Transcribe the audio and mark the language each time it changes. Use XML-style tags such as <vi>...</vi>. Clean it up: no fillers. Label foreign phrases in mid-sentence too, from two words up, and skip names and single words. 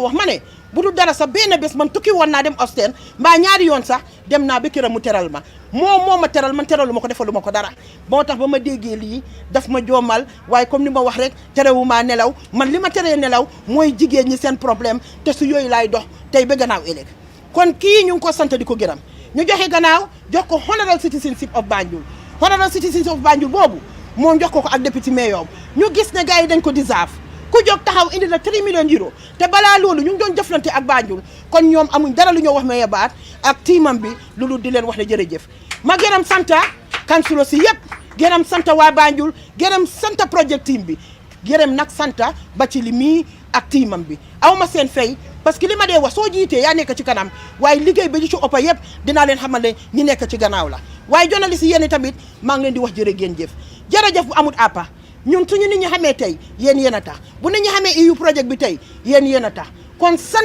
<wo>wax ma ne bu du dara sax benn bés man tukki woon naa dem Ostende mbaa ñaari yoon sax dem naa ba këram mu teral ma moo ma teral man teralu ma ko defalu ma ko dara moo tax ba ma déggee lii daf ma joomal waaye comme ni ma wax rek terewu maa nelaw man li ma teree nelaw mooy jigéen ñi seen problème te su yooyu laay dox tey ba gannaaw ëllëg kon kii ñu ngi ko sant di ko gërëm ñu joxe gannaaw jox ko</wo> <en>honorable citizenship of Banjul</en> <wo>boobu moom jox ko ak député mayor ñu gis ne gars yi dañ ko deserve ku jóg taxaw indi la 3 millions euro te balaa loolu ñu ngi doon jëflante ak Banjul kon ñoom amuñ dara lu ñoo wax Mayor Baat ak tiimam bi loolu di leen wax ne jërëjëf ma gërëm santa kansulo si yëpp gërëm santa waa Banjul gërëm santa</wo> <en>project team</en> <wo>bi gërëm nag santa ba ci li mii ak tiimam bi aw ma seen fay parce que li ma dee wax soo jiitee yaa nekk ci kanam waaye liggéey bi ci ëpp yëpp dinaa leen xamal ne ñi nekk ci gannaaw la waaye journaliste yi yéen tamit maa ngi leen di wax jërëjëf bu amut àppa ñun suñu nit ñi xamee tey yéen a tax bu nit ñi xamee EU projet bi tey yéen a tax kon sant</wo>